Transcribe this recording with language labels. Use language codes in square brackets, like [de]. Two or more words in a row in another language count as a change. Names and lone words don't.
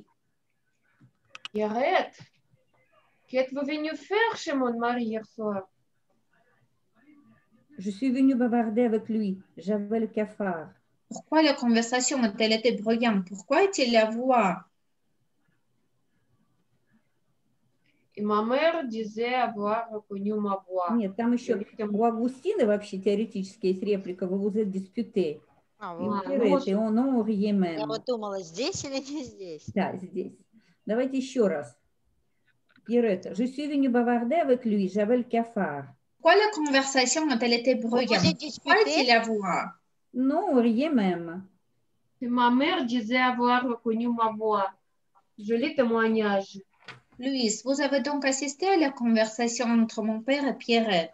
[fr] Pierrette, qu'êtes-vous venue faire chez mon mari hier soir? Je suis venue bavarder avec lui. J'avais le cafard. Pourquoi la conversation a-t-elle été bruyante? Pourquoi est-il la voix? И ma mère disait avoir reconnu ma voix. [ru] Нет, там еще у Августины вообще теоретически есть реплика, вы [fr] vous êtes disputé. Et on riait même. [ru] Я вот думала, здесь или не здесь? Да, здесь. Давайте еще раз. [fr] Pierrette, je suis venue bavarder avec lui, j'avais le cafard. Pourquoi la conversation a-t-elle été bruyante? Pourquoi est-il la voix? Non, on riait même. Et ma mère disait avoir reconnu ma voix. Joli témoignage. Louise, vous avez donc assisté à la conversation entre mon père et Pierrette?